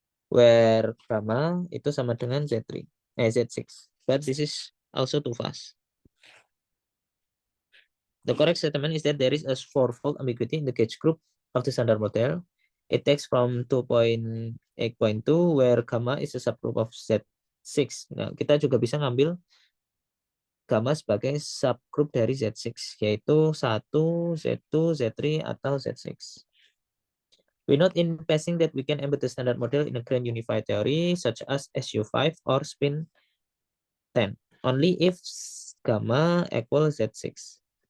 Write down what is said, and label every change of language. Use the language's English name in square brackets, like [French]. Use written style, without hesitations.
[Indonesian] Where gamma itu sama dengan Z3, Z6. [English] But this is also too fast. The correct statement is that there is a fourfold ambiguity in the gauge group of the standard model. It takes from 2.8.2 where gamma is a subgroup of Z6. [Indonesian] Nah, kita juga bisa ngambil gamma sebagai subgroup dari Z6, yaitu 1, Z2, Z3, atau Z6. [English] We note in passing that we can embed the standard model in a grand unified theory such as SU5 or spin 10, only if gamma equal Z6.